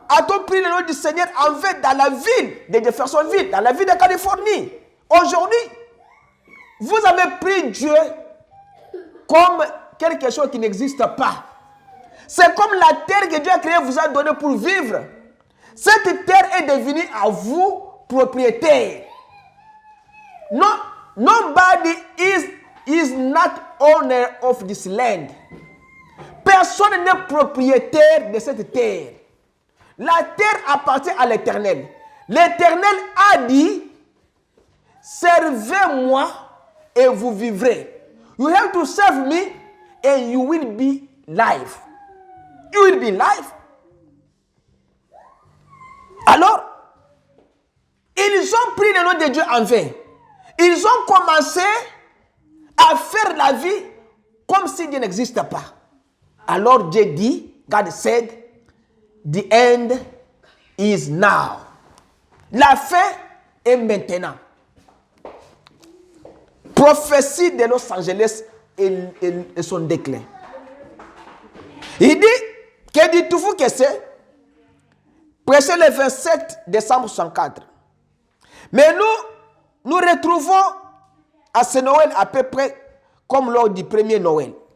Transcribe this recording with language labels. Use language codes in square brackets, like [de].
[fr] a-t-on pris le nom du Seigneur en vain dans la ville de Jeffersonville, dans la ville de Californie? Aujourd'hui, vous avez pris Dieu comme quelque chose qui n'existe pas. C'est comme la terre que Dieu a créée vous a donnée pour vivre. Cette terre est devenue à vous propriétaire. [en] No, nobody is not owner of this land. [fr] Personne n'est propriétaire de cette terre. La terre appartient à l'Éternel. L'Éternel a dit, servez-moi et vous vivrez. [en] You have to serve me and you will be live. You will be live. [fr] Alors, ils ont pris le nom de Dieu en vain. Ils ont commencé à faire la vie comme si Dieu n'existe pas. Alors Dieu dit, [en] God said, the end is now. [fr] La fin est maintenant. Prophétie de Los Angeles et son déclin. Il dit, que dites-vous que c'est? Prêché le 27 décembre 1964. Mais nous retrouvons à ce Noël à peu près comme lors du premier Noël.